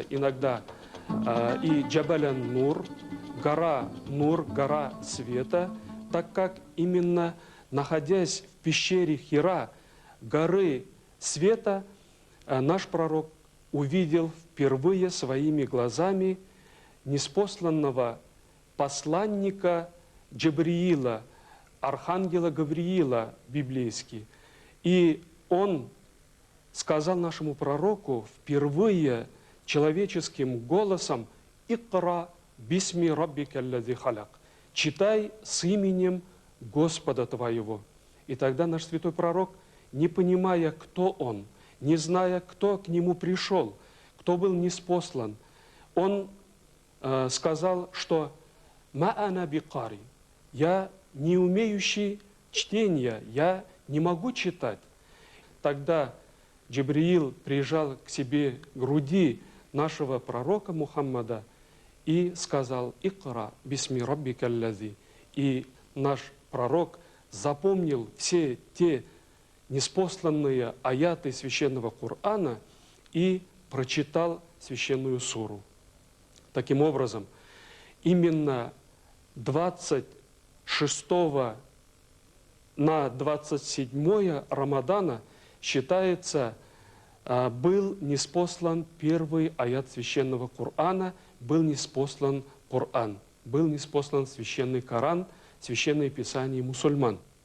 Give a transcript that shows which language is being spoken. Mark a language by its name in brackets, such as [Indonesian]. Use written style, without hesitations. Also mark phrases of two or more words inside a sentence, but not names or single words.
[Russian] иногда и Джабалян-Нур, гора Нур, гора света, так как именно находясь в пещере Хира, горы света, наш пророк увидел впервые своими глазами ниспосланного посланника Джабриила, архангела Гавриила библейский. И он сказал нашему пророку впервые человеческим голосом: [Arabic] «اقرأ باسم ربك الذي خلق». [Russian] «Читай с именем Господа твоего». И тогда наш святой пророк, не понимая, кто он, не зная, кто к нему пришел, кто был ниспослан, он сказал, что [Arabic] «ما أنا بقارئ», [Russian] «я не умеющий чтения, я не могу читать». Тогда Джибриил прижал к себе груди нашего пророка Мухаммада и сказал: [Arabic] «اقرأ باسم ربك الذي». [Russian] И наш пророк запомнил все те ниспосланные аяты священного Корана и прочитал священную суру. Таким образом, именно 26 на 27 Рамадана считается, был ниспослан первый аят священного Корана, был ниспослан Коран, был ниспослан священный Коран, священное писание мусульман.